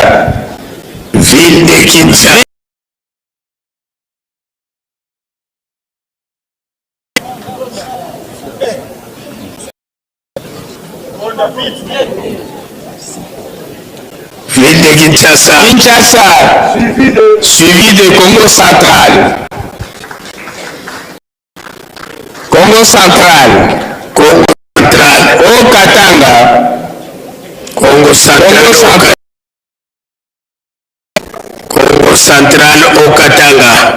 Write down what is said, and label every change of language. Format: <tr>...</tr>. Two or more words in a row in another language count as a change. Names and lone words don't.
<fr>Ville de Kinshasa. Ville de Kinshasa. Kinshasa. Suivi de Congo central. Congo central. Congo central. Au Katanga. Congo central. Congo central au Katanga.</fr>